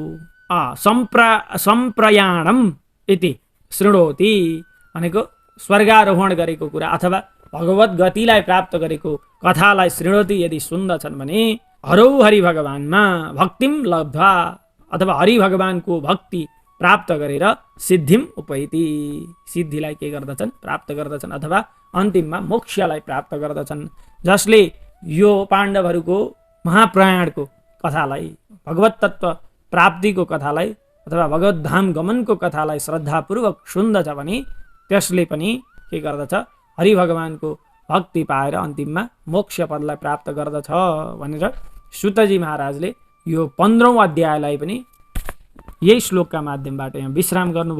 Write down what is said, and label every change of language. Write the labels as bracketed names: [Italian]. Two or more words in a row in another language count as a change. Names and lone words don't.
[Sanskrit] सम्प्रयाणम इति शृणोति [Nepali] भनेको स्वर्गारोहण गरेको कुरा अथवा भगवत गतिलाई प्राप्त गरेको कथालाई शृणोति यदि सुन्दछन् भने हरौ हरि भगवानमा [Sanskrit] भक्तिम लब्ध्वा [Nepali] अथवा हरि भगवानको भक्ति प्राप्त गरेर [Sanskrit] सिद्धिम उपैति [Nepali] सिद्धिलाई के गर्दछन् प्राप्त गर्दछन् अथवा अन्तिममा मोक्षलाई प्राप्त गर्दछन्। जसले यो पाण्डवहरूको महाप्रयाणको कथालाई भगवत तत्त्व प्राप्तिको कथालाई अथवा भगवत धाम गमनको कथालाई श्रद्धापूर्वक सुन्दछ भने त्यसले पनि के गर्दछ हरि भगवानको भक्ति पाएर अन्तिममा मोक्ष पदलाई प्राप्त गर्दछ भनेर सुतजी महाराजले यो 15औं अध्यायलाई पनि यही श्लोकका माध्यमबाट यहाँ विश्राम गर्नुभयो।